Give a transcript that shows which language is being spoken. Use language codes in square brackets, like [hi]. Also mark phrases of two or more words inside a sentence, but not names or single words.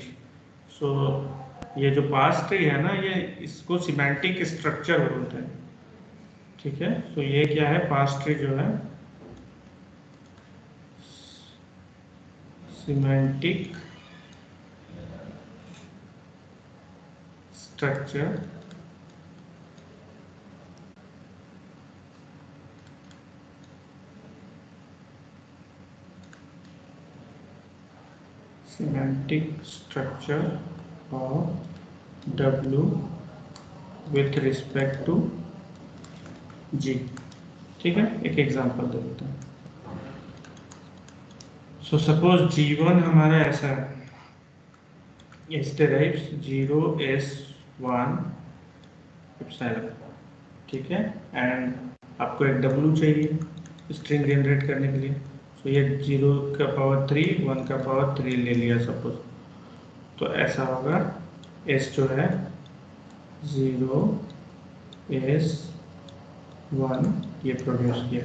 [hi] सो ये जो [en] parse tree [hi] है ना, ये इसको [en] semantic structure [hi] बोलते हैं. ठीक है, तो ये क्या है? [en] parse tree [hi] जो है [en] semantic structure semantic structure of W with respect to G. [hi] ठीक है, एक एग्जांपल दे देते हैं. [en] so suppose [hi] G1 हमारा ऐसा है, इस derives 0s1 एप्सिलॉन. ठीक है, एंड आपको एक W चाहिए [en] string generate [hi] करने के लिए. तो ये 0 का पावर 3 1 का पावर 3 ले लिया सपोज. तो ऐसा होगा s जो है 0s1 ये प्रोड्यूस किया.